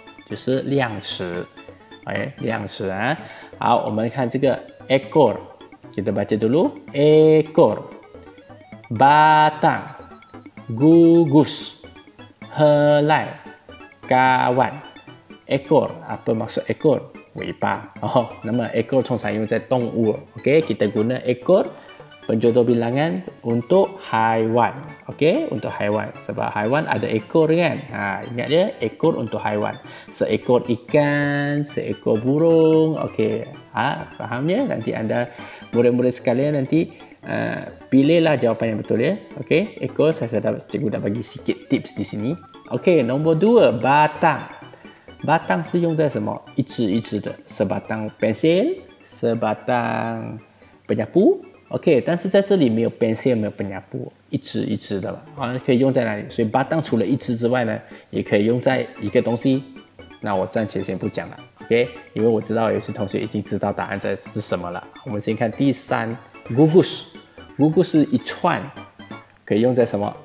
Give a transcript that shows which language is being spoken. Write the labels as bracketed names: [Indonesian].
[Chinese] 就是量词。哎，量词啊。 [Malay] 好，我们看这个 ekor， kita baca dulu ekor, batang, gugus, helai, kawan. Ekor, apa maksud ekor? 尾巴。 [Chinese] 哦，那么 ekor 通常用在动物。 [Malay] OK, kita guna ekor penjodoh bilangan untuk haiwan. Okey, untuk haiwan. Sebab haiwan ada ekor kan? Ingat dia, ekor untuk haiwan. Seekor ikan, seekor burung. Okey, faham ya? Nanti anda, murid-murid sekalian nanti pilihlah jawapan yang betul ya. Okey, ekor cikgu dah bagi sikit tips di sini. Okey, nombor 2, batang. [Chinese] Batang 是用在什么？一支一支的 sebatang pensil, sebatang penyapu. OK， 但是在这里没有 pensil， 没有 penyapu， 一支一支的了，可以用在哪里？所以batang除了一支之外呢，也可以用在一个东西。那我暂且先不讲了 ，OK， 因为我知道有些同学已经知道答案是什么了。我们先看第3 ，gugus 是一串，可以用在什么？